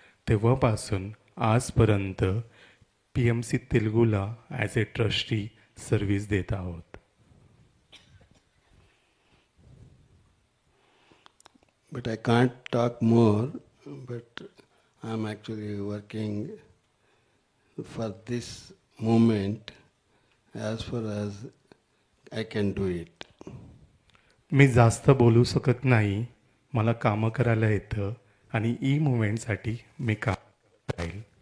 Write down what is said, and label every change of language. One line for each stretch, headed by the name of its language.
Marathi: तेव्हापासून आजपर्यंत PMC तेलुगूला
English: as a trusty
Marathi: service देत आहोत.
English: But I can't talk more, but I'm actually working for this movement as far as I can do it.
Marathi: मी जास्त बोलू शकत नाही. मला कामं करायला येतं आणि ई मुवमेंटसाठी मी काम राहील.